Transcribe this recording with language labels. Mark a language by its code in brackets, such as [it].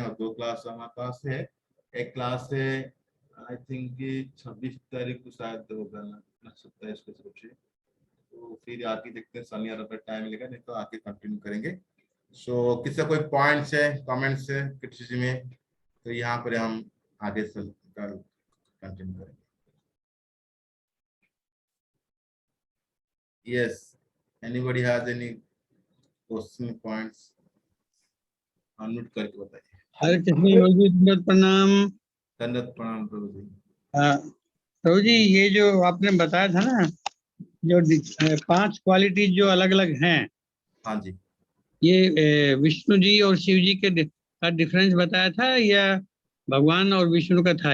[hi] और 2 क्लास हमारे पास है। एक क्लास है [en] I think [hi] 26 तारीख को शायद होगा ना, 27 को सोचिए, तो फिर आके देखते हैं शनि रविवार टाइम मिलेगा, नहीं तो आके कंटिन्यू करेंगे। सो किसी कोई पॉइंट्स है, कमेंट्स है किसी में, तो यहाँ पर हम आगे से कंटिन्यू करेंगे। [en] Yes, anybody has any question points? [hi] Unmute करके बताइए। हरे कृष्ण प्रभु जी, दंडवत प्रणाम। दंडवत प्रणाम प्रभु जी। प्रभु जी, ये जो आपने बताया था ना, जो 5 क्वालिटी जो अलग अलग हैं, हाँ जी, ये विष्णु जी और शिव जी के का डिफरेंस बताया था या भगवान और विष्णु का था?